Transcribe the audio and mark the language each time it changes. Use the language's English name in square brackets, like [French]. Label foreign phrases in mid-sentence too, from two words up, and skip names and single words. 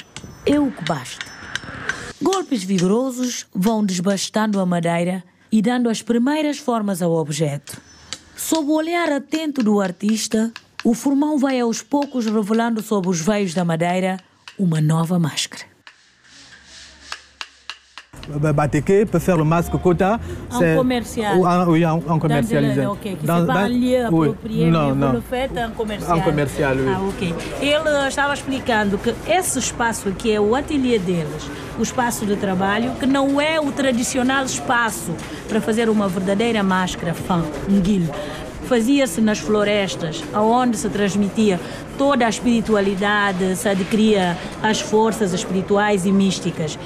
[Portuguese] É o que basta. Golpes vigorosos vão desbastando a madeira e dando as primeiras formas ao objeto. Sob o olhar atento do artista, o formão vai aos poucos revelando sob os veios da madeira uma nova máscara. [French] Bateke peut faire le masque quota. En commercial. Oui, en commercialisé. Ok, que c'est pas un lieu approprié, [Portuguese] não, [French] mais [Portuguese] não. [French] vous le faites en commercial. En commercial, oui. Ah, ok. [Portuguese] Ele estava explicando que esse espaço aqui é o ateliê deles, o espaço de trabalho, que não é o tradicional espaço para fazer uma verdadeira máscara Nguil. fazia-se nas florestas, onde se transmitia toda a espiritualidade, se adquiria as forças espirituais e místicas.